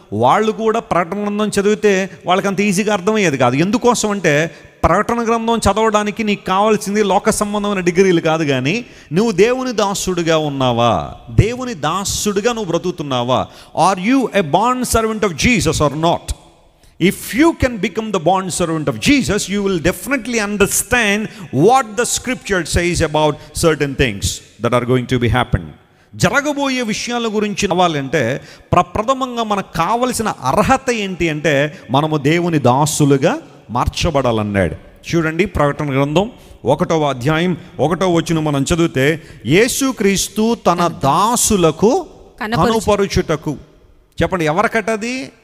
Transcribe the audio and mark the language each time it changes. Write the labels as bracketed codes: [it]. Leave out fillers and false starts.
[te] వాళ్ళు కూడా ప్రకటన గ్రంథం చదివితే వాళ్ళకి అంత ఈజీగా అర్థమయ్యేది కాదు. ఎందుకోసం అంటే ప్రకటన గ్రంథం చదవడానికి నీకు కావాల్సింది లోక సంబంధమైన డిగ్రీలు కాదు, కానీ నువ్వు దేవుని దాసుడిగా ఉన్నావా, దేవుని దాసుడిగా నువ్వు బ్రతుకుతున్నావా? [en] Are you a bond servant of Jesus or not? If you can become the bond servant of Jesus, you will definitely understand what the scripture says about certain things that are going to be happen. [te] జరగబోయే విషయాల గురించి అవ్వాలంటే ప్రప్రథమంగా మనకు కావలసిన అర్హత ఏంటి అంటే మనము దేవుని దాసులుగా మార్చబడాలన్నాడు. చూడండి, ప్రకటన గ్రంథం 1వ అధ్యాయం 1వ వచనం మనం చదివితే, యేసుక్రీస్తు తన దాసులకు కనుపరుచుటకు. చెప్పండి, ఎవరికటది?